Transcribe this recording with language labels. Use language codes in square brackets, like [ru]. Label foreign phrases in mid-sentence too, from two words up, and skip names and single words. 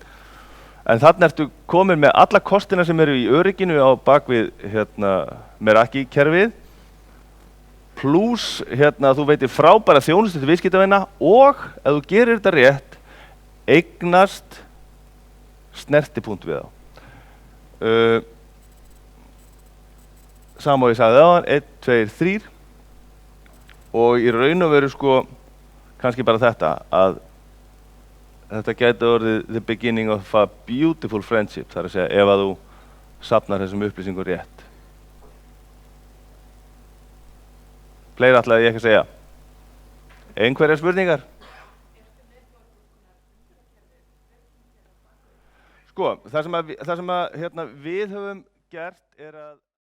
[is] En þarna ertu komin með alla kostina sem eru í örygginu á bakvið Meraki kerfið, pluss þú veitir frábæra þjónustu til viðskiptavina og ef þú gerir þetta rétt, eignast snertipunkt við þá. Sama og ég sagði áðan, 1, 2, 3 og í raun og veru kannski bara þetta að þetta gæti orðið [en] the beginning of a beautiful friendship, [is] það að segja, ef að þú safnar þessum upplýsingum rétt. Fleira ætlaði ég ekki að segja. Einhverjar spurningar? Það sem við höfum gert að